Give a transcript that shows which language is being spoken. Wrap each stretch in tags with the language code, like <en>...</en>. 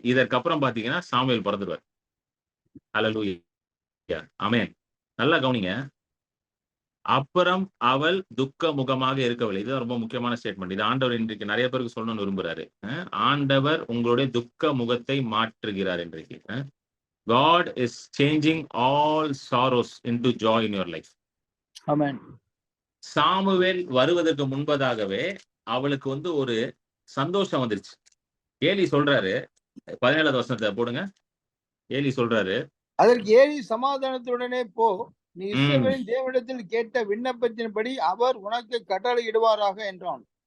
<ta>இதற்கப்புறம் பாத்தீங்கன்னா சாமுவேல் பிறந்துருவார். ஹல்லேலூயா. ஆமென். நல்லா கவனிங்க. அப்புறம் அவள் துக்க முகமாக இருக்கவில்லை. இது ரொம்ப முக்கியமான ஸ்டேட்மெண்ட். இது ஆண்டவர் இன்றைக்கு நிறைய பேருக்கு சொல்லணும்னு விரும்புறாரு. ஆண்டவர் உங்களுடைய துக்க முகத்தை மாற்றுகிறார் இன்றைக்கு.</ta> <en>God is changing all sorrows into joy in your life.</en> <ta>Amen. Samuel வருவதற்கு முன்பதாகவே அவளுக்கு வந்து ஒரு சந்தோஷம் வந்துருச்சு. ஏலி சொல்றாரு, 17வது வசனத்தை போடுங்க. ஏலி சொல்றாரு, அதற்கு ஏலி, சமாதானத்துடனே போ, நீ இஸ்ரவேலின் தேவனிடத்தில் கேட்ட விண்ணப்பத்தின்படி அவர் உனக்கு கட்டளை இடுவாராக என்றான்.</ta>